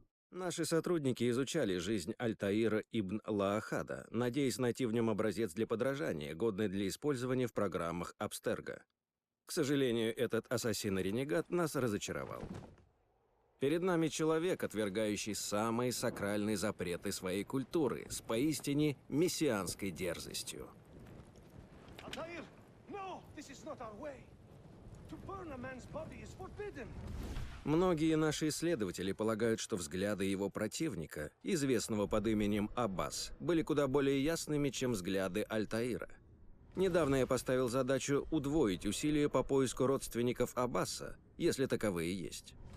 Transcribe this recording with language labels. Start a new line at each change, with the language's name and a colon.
Russian: Наши сотрудники изучали жизнь Альтаира ибн Лаахада, надеясь найти в нем образец для подражания, годный для использования в программах Абстерго. К сожалению, этот ассасин-ренегат нас разочаровал. Перед нами человек, отвергающий самые сакральные запреты своей культуры с поистине мессианской дерзостью.
English: Altair, no, this is not our way. To burn a man's body is forbidden.
Russian: Многие наши исследователи полагают, что взгляды его противника, известного под именем Аббас, были куда более ясными, чем взгляды Альтаира. Недавно я поставил задачу удвоить усилия по поиску родственников Аббаса, если таковые есть.